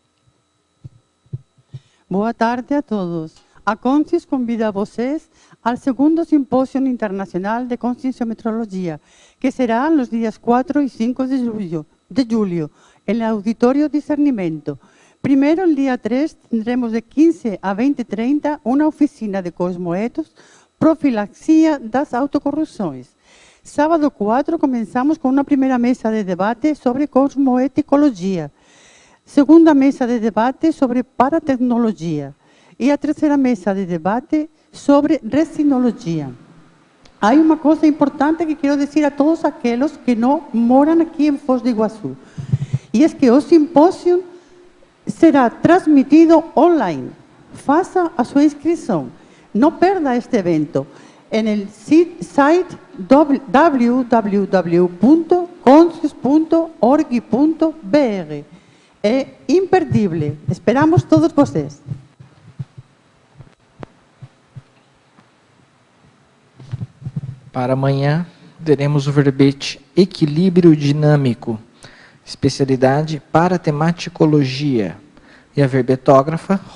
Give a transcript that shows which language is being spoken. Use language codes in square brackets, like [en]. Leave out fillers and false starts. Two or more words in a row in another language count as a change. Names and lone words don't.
[pt] Boa tarde a todos. A CONSCIES convida a vocês ao segundo Simpósio Internacional de Conscienciometrologia, que será nos dias 4 e 5 de julho, no Auditório Discernimento. Primeiro, [es] el día 3, tendremos de 15 a 20:30 una oficina de cosmoetos, [pt] profilaxia das autocorrupções. [es] Sábado 4, comenzamos con una primera mesa de debate sobre cosmoeticologia. Segunda mesa de debate sobre paratecnologia. [pt] E a terceira mesa de debate sobre resinologia. [es] Hay una cosa importante que quiero decir a todos aquellos que no moran aquí en Foz do Iguaçu. Y es que [pt] o simpósio será transmitido online. Faça a sua inscrição. Não perda este evento. [es] En el site www.conscies.org.br. [pt] É imperdível. Esperamos todos vocês. Para amanhã, teremos o verbete Equilíbrio Dinâmico, especialidade Paratemáticologia, e a verbetógrafa Rosa Nader.